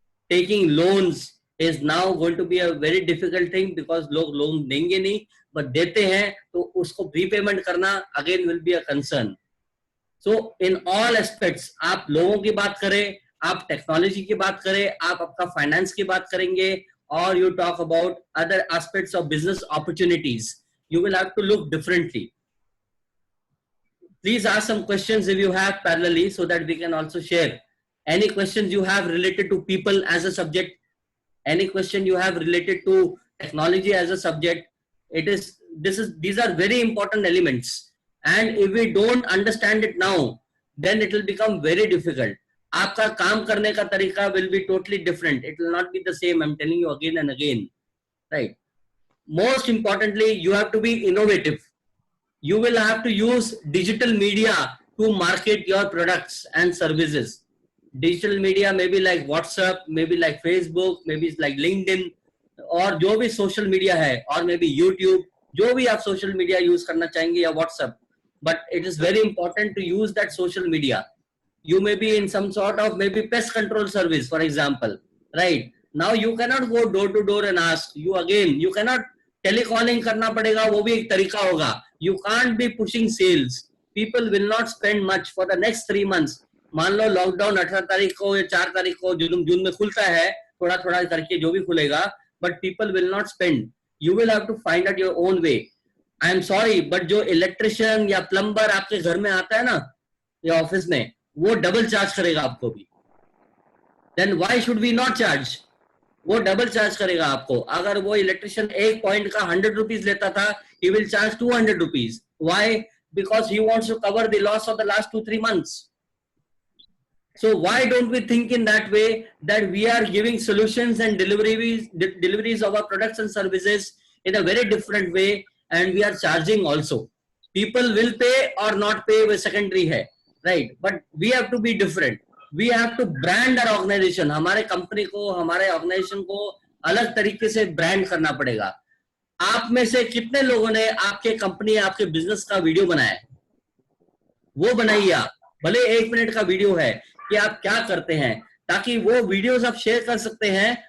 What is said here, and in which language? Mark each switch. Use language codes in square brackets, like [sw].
[en] taking loans is now going to be a very difficult thing, because [hi] लोग loan देंगे नहीं, [en] but [hi] देते हैं तो उसको प्रीपेमेंट करना [en] Again will be a concern. So in all aspects, [hi] आप लोगों की बात करें, आप टेक्नोलॉजी की बात करें, आप आपका फाइनेंस की बात करेंगे, और [en] You talk about other aspects of business opportunities, you will have to look differently. Please ask some questions if you have parallelly, so that we can also share. Any questions you have related to people as a subject? Any question you have related to technology as a subject? These are very important elements, and if we don't understand it now, then it will become very difficult. [hi] आपका काम करने का तरीका [en] will be totally different. It will not be the same. I'm telling you again and again, right? Most importantly, you have to be innovative. You will have to use digital media to market your products and services. Digital media may be like WhatsApp, maybe like Facebook, maybe it's like LinkedIn, [hi] और जो भी social media है, [en] और maybe YouTube, [hi] जो भी आप social media use करना चाहेंगे, या [en] WhatsApp, but it is very important to use that social media. You may be in some sort of maybe pest control service, for example, right? Now you cannot go door to door and ask. You cannot [hi] telecalling करना पड़ेगा, वो भी एक तरीका होगा. [en] You can't be pushing sales. People will not spend much for the next 3 months. [hi] मान लो lockdown 18 तारीख को या 4 तारीख को जून में खुलता है, थोड़ा थोड़ा करके जो भी खुलेगा, [en] but people will not spend. You will have to find out your own way. I am sorry, but [hi] जो इलेक्ट्रिशियन या प्लम्बर आपके घर में आता है ना, या ऑफिस में, वो डबल चार्ज करेगा आपको भी. [en] Then why should we not charge? [hi] वो डबल चार्ज करेगा आपको. अगर वो इलेक्ट्रिशियन एक पॉइंट का 100 रुपीज लेता था, [en] he will charge 200 rupees. Why? Because he wants to cover the loss of the last 2-3 months. So why don't we think in that way, that we are giving solutions and deliveries of our products and services in a very different way, and we are charging also. People will pay or not pay, वो secondary है, right? But we have to be different. We have to brand our organization. [hi] हमारे company को, हमारे organisation को अलग तरीके से brand करना पड़ेगा. आप में से कितने लोगों ने आपके कंपनी, आपके बिजनेस का वीडियो बनाया है? वो बनाइए आप, भले 1 मिनट का वीडियो है कि आप क्या करते हैं, ताकि वो वीडियोस आप शेयर कर सकते हैं